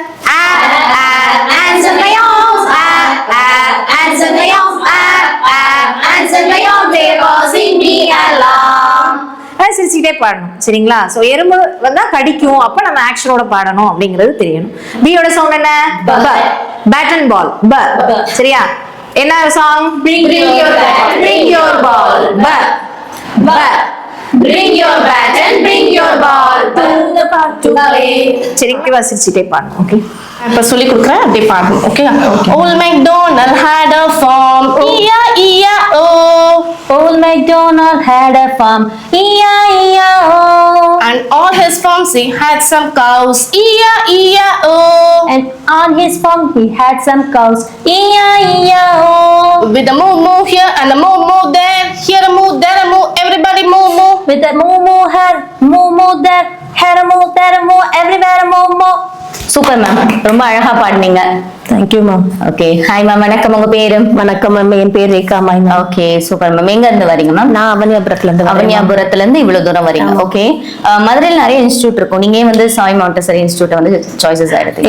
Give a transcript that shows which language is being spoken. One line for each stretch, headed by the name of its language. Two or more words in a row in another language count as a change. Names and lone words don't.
Tamil: சிரிச்சுட்டே பாடணும். சரிங்களா. சோ எறும்பு வந்தா கடிக்கும், அப்ப நம்ம ஆக்ஷனோட பாடணும் அப்படிங்கிறது தெரியணும். பியோட சவுண்ட் என்ன?
English: bat and ball.
Tamil: ப. சரியா. என்ன சாங்?
English: Bring your bat, bring your ball.
Tamil: ப. ப.
English: Bring your bat and bring your ball to the park to play.
Tamil: சரி வாசிச்சுட்டே பாருங்க. ஓகே, இப்ப சொல்லி கொடுக்குறேன், அப்படியே பாருங்க. ஓகே.
English: Old MacDonald had a farm, E-I-E-I-O. Old MacDonald had a farm, E-I-E-I-O. And on his farm he had some cows, E-I-E-I-O. And on his farm he had some cows, E-I-E-I-O. With a moo moo here and a moo moo there, here a moo, there a moo, everybody moo moo. With a moo moo here, moo moo there, here a moo, there a moo, everywhere a moo moo. super ma'am,
Tamil: ரொம்ப அழகா பாடுனீங்க.
English: thank you ma'am.
Tamil: ஓகே,
English: hi ma'am.
Tamil: வணக்கம், உங்க பேரு? வணக்கம் மேம், என் பேர் ரேகா மேம். ஓகே,
English: super ma'am.
Tamil: எங்க இருந்து வரீங்க மேம்? நான் அவனியாபுரத்துல இருந்து வரேன். அவனியாபுரத்துல இருந்து இவ்வளவு தூரம் வரீங்க. ஓகே, மதுரையில் நிறைய இன்ஸ்டியூட் இருக்கும். நீங்க வந்து சாய் மாண்டசரி இன்ஸ்டியூட் வந்து சாய்ஸஸ் ஆயிடுது.